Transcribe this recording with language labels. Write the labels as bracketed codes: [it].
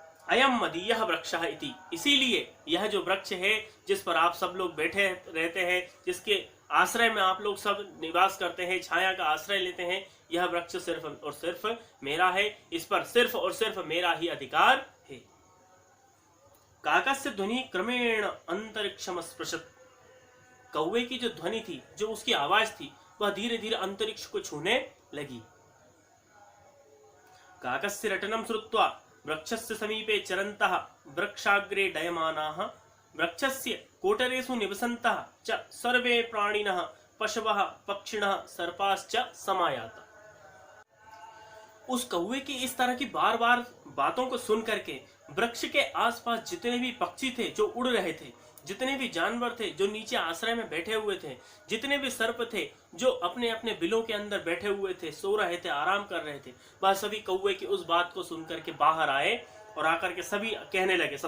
[sa] अयम मदीयः वृक्षः इति, [hi] इसीलिए यह जो वृक्ष है जिस पर आप सब लोग बैठे रहते हैं, जिसके आश्रय में आप लोग सब निवास करते हैं, छाया का आश्रय लेते हैं, यह वृक्ष सिर्फ और सिर्फ मेरा है, इस पर सिर्फ और सिर्फ मेरा ही अधिकार है। [sa] काकस्य ध्वनि क्रमेण अंतरिक्षम स्पृशत, [hi] कौवे की जो ध्वनि थी, जो उसकी आवाज थी, वह धीरे धीरे अंतरिक्ष को छूने लगी। [sa] काकस्य रटनम श्रुत्वा वृक्षस्य समीपे चरन्तः वृक्षाग्रे डयमानाः वृक्षस्य कोटरेषु निवसन्तः च सर्वे प्राणिनः पशवः पक्षिणः सर्पाश्च समायाता। [hi] उस कौवे की इस तरह की बार बार बातों को सुन करके वृक्ष के आसपास जितने भी पक्षी थे जो उड़ रहे थे, जितने भी जानवर थे जो नीचे आश्रय में बैठे हुए थे, जितने भी सर्प थे जो अपने अपने बिलों के अंदर बैठे हुए थे, सो रहे थे, आराम कर रहे थे, वह सभी कौवे की उस बात को सुन करके बाहर आए और आकर के सभी कहने लगे।